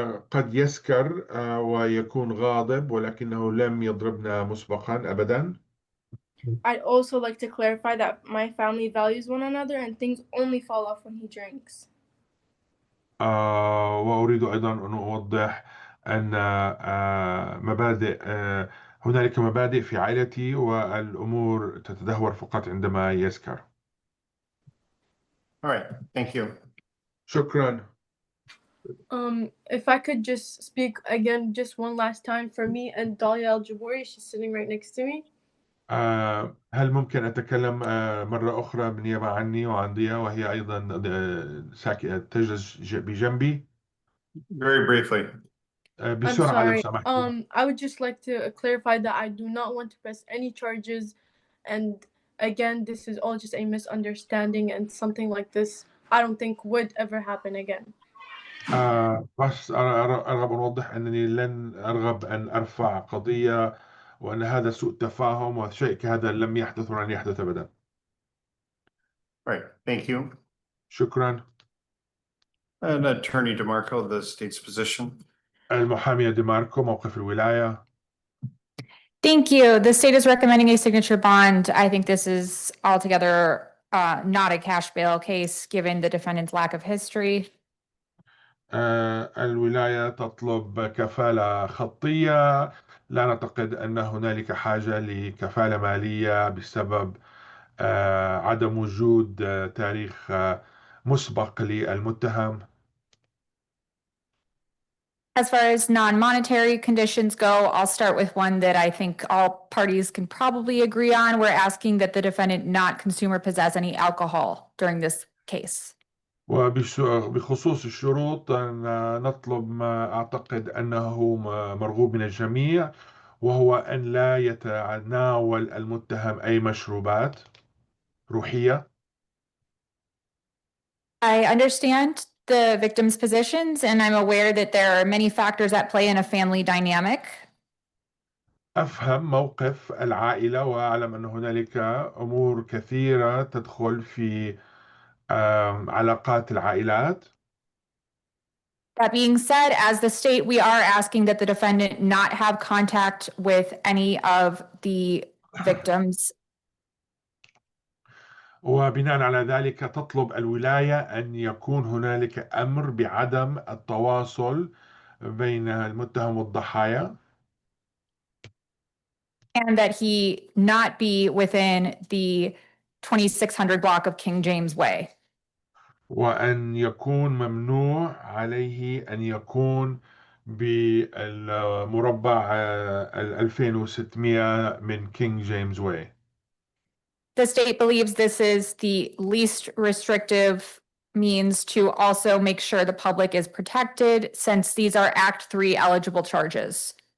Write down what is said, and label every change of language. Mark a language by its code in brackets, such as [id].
[ar] قد يسكر ويكون غاضب ولكنه لم يضربنا مسبقا أبدا. [en] I'd also like to clarify that my family values one another and things only fall off when he drinks. [ar] وأريد أيضا أن أوضح أن هنالك مبادئ في عائلتي والأمور تتدهور فقط عندما يسكر. [en] All right, thank you. [ar] شكرا. [en] If I could just speak again just one last time for me and Dalia Al-Jaburi, she's sitting right next to me. [ar] هل ممكن أتكلم مرة أخرى بالنيابة عني وعن ضياء وهي أيضا تجلس بجنبي؟ [en] Very briefly. I'm [ar] بسرعة لو [en] sorry. [ar] سمحت. [en] I would just like to clarify that I do not want to press any charges, and again, this is all just a misunderstanding, and something like this I don't think would ever happen again. [ar] بس أرغب أن أوضح أنني لن أرغب أن أرفع قضية وأن هذا سوء تفاهم وشيء كهذا لم يحدث ولن يحدث أبدا. [en] Right, thank you. [ar] شكرا. [en] And Attorney DeMarco, the state's position. [ar] المحامية ديماركو موقف الولاية. [en] Thank you. The state is recommending a signature bond. I think this is altogether not a cash bail case, given the defendant's lack of history. [ar] الولاية تطلب كفالة خطية. لا نعتقد أن هنالك حاجة لكفالة مالية بسبب عدم وجود تاريخ مسبق للمتهم. [en] As far as non-monetary conditions go, I'll start with one that I think all parties can probably agree on. We're asking that the defendant not consume or possess any alcohol during this case. [ar] وبخصوص الشروط نطلب ما أعتقد أنه مرغوب من الجميع وهو أن لا يتناول المتهم أي مشروبات روحية. [en] I understand the victim's positions, and I'm aware that there are many factors at play in a family dynamic. [ar] أفهم موقف العائلة وأعلم أن هنالك أمور كثيرة تدخل في علاقات العائلات. [en] That being said, as the state, we are asking that the defendant not have contact with any of the victims. [ar] وبناء على ذلك تطلب الولاية أن يكون هنالك أمر بعدم التواصل بين المتهم والضحايا. [en] And that he not be within the 2600 block of King James Way. [ar] وأن يكون ممنوع عليه أن يكون بالمربع 2600 من King James Way. [en] The state believes this is the least restrictive means to also make sure the public is protected, since these are Act 3 eligible charges.